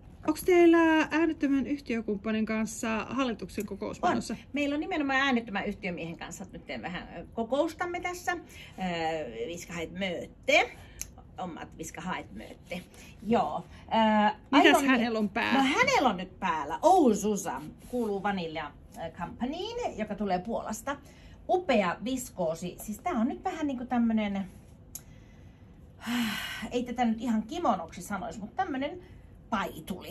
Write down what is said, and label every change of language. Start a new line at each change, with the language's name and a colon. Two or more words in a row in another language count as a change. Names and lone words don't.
Finnish: Onko teillä äänettömän yhtiökumppanin kanssa hallituksen kokous menossa? On. Meillä on nimenomaan äänettömän yhtiömiehen kanssa nyt vähän kokoustamme tässä.
Swedish: Vi ska ha ett möte. Om att vi ska ha ett möte.
Finnish: Joo. Mitäs hänellä on päällä? No hänellä on nyt päällä Oususa. Kuuluu Vanilla Companyin, joka tulee Puolasta. Upea viskoosi. Siis tää on nyt vähän niinku tämmönen, ei tätä nyt ihan kimonoksi sanoisi, mutta tämmönen paituli.